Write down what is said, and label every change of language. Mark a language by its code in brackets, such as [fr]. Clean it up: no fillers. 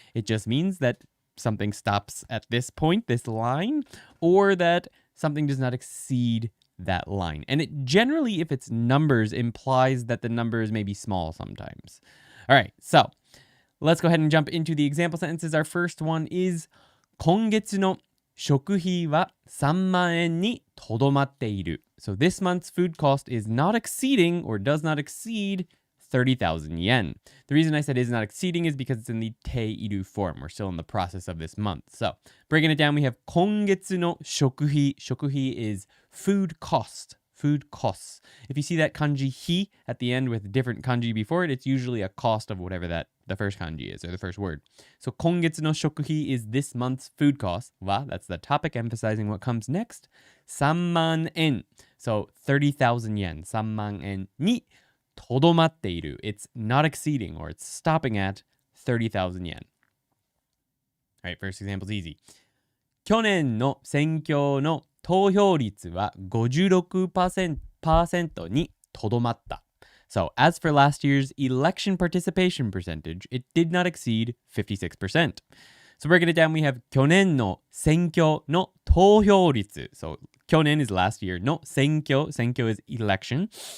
[en] It just means that something stops at this point, this line, or that something does not exceed that line. And it generally, if it's numbers, implies that the numbers may be small sometimes. All right, so let's go ahead and jump into the example sentences. Our first one is [ja] 今月の食費は3万円にとどまっている. [en] So this month's food cost is not exceeding or does not exceed 30,000 yen. The reason I said is not exceeding is because it's in the teiru form. We're still in the process of this month. So breaking it down, we have [ja] 今月の食費. [en] 食費 is food cost. Food costs. If you see that kanji hi at the end with different kanji before it, it's usually a cost of whatever that the first kanji is, or the first word. So [ja] 今月の食費 [en] is this month's food cost. Wa, that's the topic emphasizing what comes next. [ja] 3万円. [en] So 30,000 yen. [ja] 3万円にとどまっている. [en] It's not exceeding, or it's stopping at 30,000 yen. All right, first example is easy. [ja] 去年の選挙の投票率は 56% にとどまった. [en] So, as for last year's election participation percentage, it did not exceed 56%. So, breaking it down, we have [ja] 去年の選挙の投票率. [en] So, 去年 is last year. の選挙 is election.